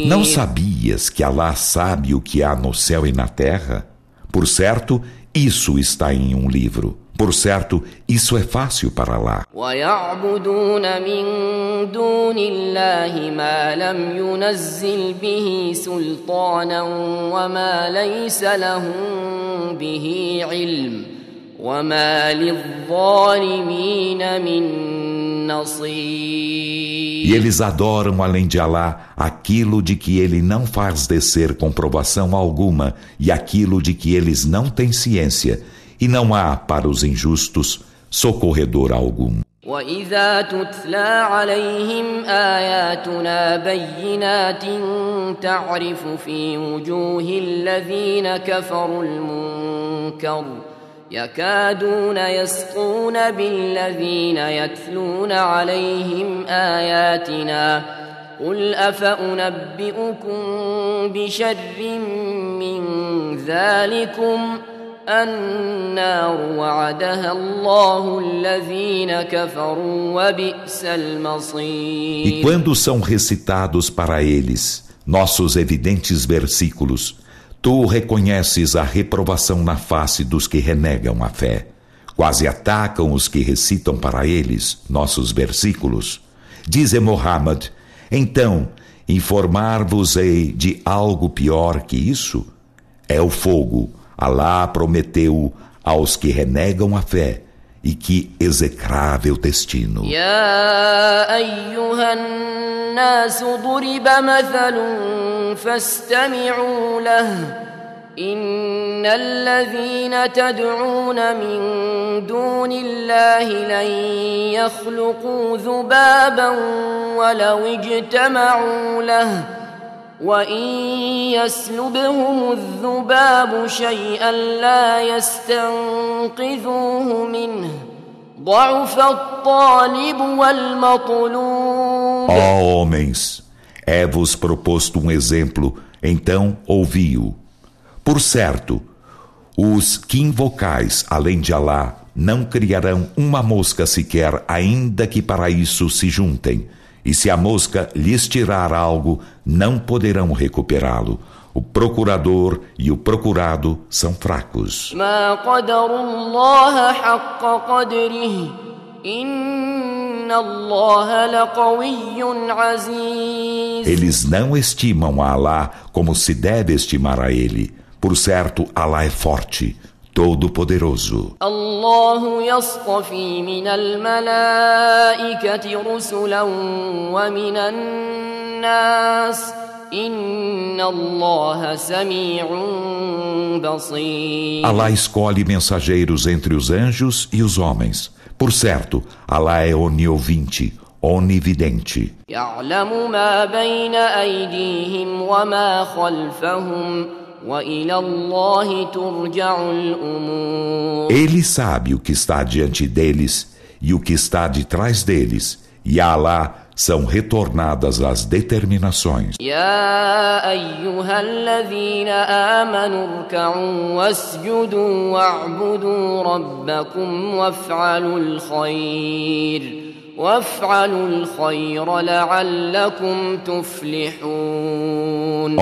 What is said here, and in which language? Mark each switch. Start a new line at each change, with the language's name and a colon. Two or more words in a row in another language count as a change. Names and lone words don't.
Portuguese: Não sabias que Alá sabe o que há no céu e na terra? Por certo, isso está em um livro. Por certo, isso é fácil para Alá.
Arabic: ويعبدون من دون الله ما لم ينزل به سلطانا وما ليس لهم به علم وما للظالمين من نصير.
Portuguese: E eles adoram além de Alá aquilo de que ele não faz descer comprovação alguma e aquilo de que eles não têm ciência. E não há para os injustos socorredor algum.
Arabic: وإذا تتلى عليهم آياتنا بينات تعرف في وجوه الذين كفروا المنكر يكادون يسقون بالذين يتلون عليهم آياتنا قل أفأنبئكم بشر من ذلكم النار وعدها الله الذين كفروا وبئس المصير.
Portuguese: E quando são recitados para eles nossos evidentes versículos, tu reconheces a reprovação na face dos que renegam a fé. Quase atacam os que recitam para eles nossos versículos. Dize Muhammad: então, informar-vos-ei de algo pior que isso? É o fogo. Alá prometeu aos que renegam a fé, e que execrável destino.
Arabic: يا أيها الناس ضرب مثل فاستمعوا له إن الذين تدعون من دون الله لن يخلقوا ذبابا ولو اجتمعوا له وإن يسلبهم الذباب شيئا لا يستنقذوه منه ضعف الطالب والمطلوب.
Portuguese: Ó homens, é-vos proposto um exemplo, então ouvi-o. Por certo, os que invocais além de Alá não criarão uma mosca sequer, ainda que para isso se juntem. E se a mosca lhes tirar algo, não poderão recuperá-lo. O procurador e o procurado são fracos.
Arabic: ما قدروا الله حق قدره إن الله لقوي عزيز.
Portuguese: Eles não estimam a Alá como se deve estimar a ele. Por certo, Alá é forte, todo-poderoso.
Arabic: الله يصطفي من الملائكة رسلا ومن الناس إن الله سميع بصير.
Portuguese: Alá escolhe mensageiros entre os anjos e os homens. Por certo, Alá é oniovinte, onividente.
Arabic: يعلم ما بين أيديهم وما خلفهم وإلى الله ترجع الأمور.
Portuguese: Ele sabe o que está diante deles e o que está de trás deles, e a Alá são retornadas as determinações.
Arabic: يا أيها الذين آمنوا اركعوا واسجدوا واعبدوا ربكم وافعلوا الخير وافعلوا الخير لعلكم تفلحون.